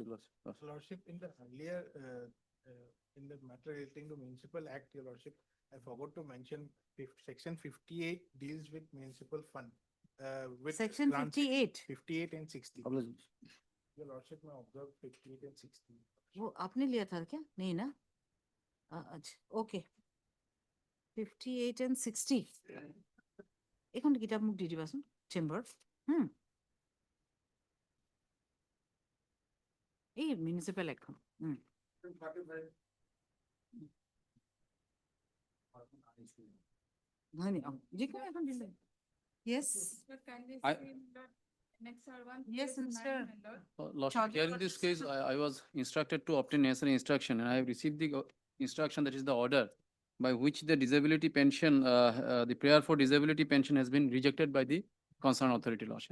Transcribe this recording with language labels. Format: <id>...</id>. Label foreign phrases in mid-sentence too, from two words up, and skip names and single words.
<en>Lordship, in the earlier, in the matter relating to Municipal Act, Your Lordship, I forgot to mention, section 58 deals with municipal fund. with Section grant 58. 58 and 60. Apologies. Your Lordship may observe 58 and 60.</en> <hi>वो आपने लिया था क्या? नहीं ना? अच्छा,</hi> <en>okay. 58 and 60.</en> <as>এখন কিতাপ মোক দি দিবাচোন চেম্বাৰ এই মিউনিচিপাল এখন হয় নি যিকোনো এখন দিলে</as> <en>yes yes Mr. Lordship, here in this case, I was instructed to obtain necessary instruction, and I have received the instruction, that is the order, by which the disability pension, the prayer for disability pension has been rejected by the concerned authority, Lordship.</en>